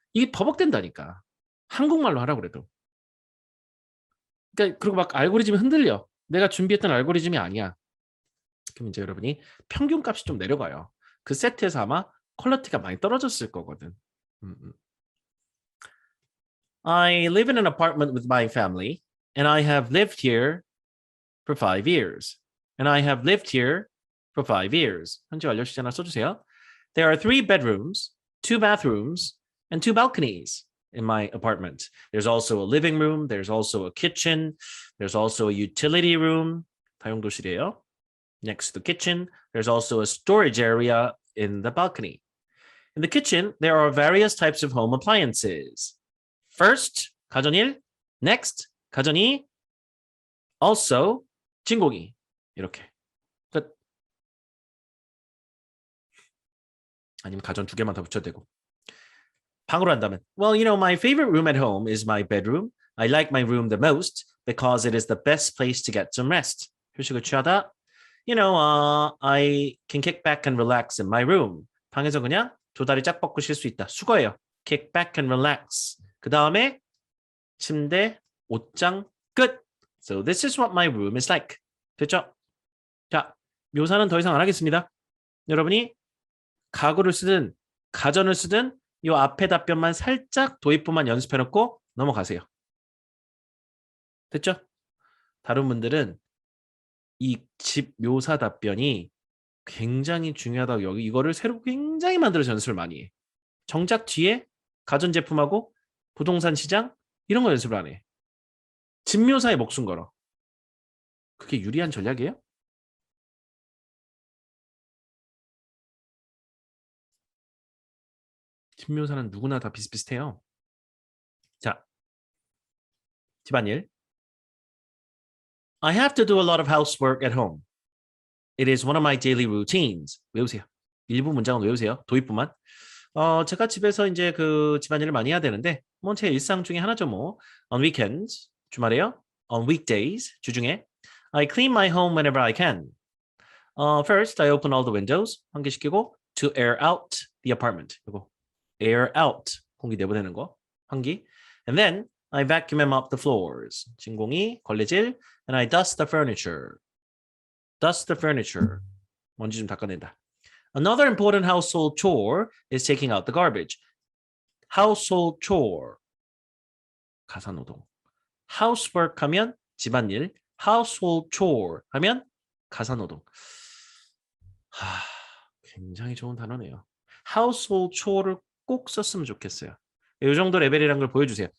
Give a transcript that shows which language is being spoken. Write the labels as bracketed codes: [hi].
[ko] 이게 버벅된다니까. 한국말로 하라고 그래도. 그러니까 그리고 막 알고리즘이 흔들려. 내가 준비했던 알고리즘이 아니야. 그럼 이제 여러분이 평균값이 좀 내려가요. 그 세트에서 아마 퀄리티가 많이 떨어졌을 거거든. [en] I live in an apartment with my family, and I have lived here for 5 years. And I have lived here for 5 years. [ko] 현재 완료 시제 하나 써주세요. [en] There are 3 bedrooms, 2 bathrooms, and 2 balconies in my apartment. There's also a living room. There's also a kitchen. There's also a utility room. [ko] 다용도실이에요. [en] Next to the kitchen, there's also a storage area in the balcony. In the kitchen, there are various types of home appliances. First, [ko] 가전 1. [en] Next, [ko] 가전 2. [en] Also, [ko] 진공이. 이렇게. 끝. 아니면 가전 2개만 더 붙여도 되고. 방으로 한다면 [en] Well, my favorite room at home is my bedroom. I like my room the most because it is the best place to get some rest. [ko] 휴식을 취하다. [en] I can kick back and relax in my room. [ko] 방에서 그냥 2다리 쫙 뻗고 쉴 수 있다. 수거예요. [en] Kick back and relax. [ko] 그 다음에 침대, 옷장, 끝. [en] So this is what my room is like. [ko] 됐죠? 자, 묘사는 더 이상 안 하겠습니다. 여러분이 가구를 쓰든 가전을 쓰든 이 앞에 답변만 살짝 도입부만 연습해놓고 넘어가세요. 됐죠? 다른 분들은 이 집 묘사 답변이 굉장히 중요하다고 여기 이거를 새로 굉장히 만들어서 연습을 많이 해. 정작 뒤에 가전제품하고 부동산 시장 이런 거 연습을 안 해. 집 묘사에 목숨 걸어. 그게 유리한 전략이에요? 집 묘사는 누구나 다 비슷비슷해요. 자, 집안일. [en] I have to do a lot of housework at home. It is one of my daily routines. [ko] 외우세요. 일부 문장은 외우세요. 도입부만. 제가 집에서 이제 그 집안일을 많이 해야 되는데 뭐 제 일상 중에 하나죠 뭐. [en] On weekends, [ko] 주말에요. [en] On weekdays, [ko] 주중에. [en] I clean my home whenever I can. First, I open all the windows. [ko] 환기시키고 [en] to air out the apartment. [ko] 이거 [en] air out, [ko] 공기 내보내는 거. 환기. [en] And then I vacuum and mop the floors. [ko] 진공이, 걸레질. [en] And I dust the furniture. Dust the furniture. [ko] 먼지 좀 닦아낸다. [en] Another important household chore is taking out the garbage. Household chore. [ko] 가사노동. [en] Housework [ko] 하면 집안일. [en] Household chore [ko] 하면 가사노동. 굉장히 좋은 단어네요. [en] Household chore [ko] 를 꼭 썼으면 좋겠어요. 이 정도 레벨이란 걸 보여주세요.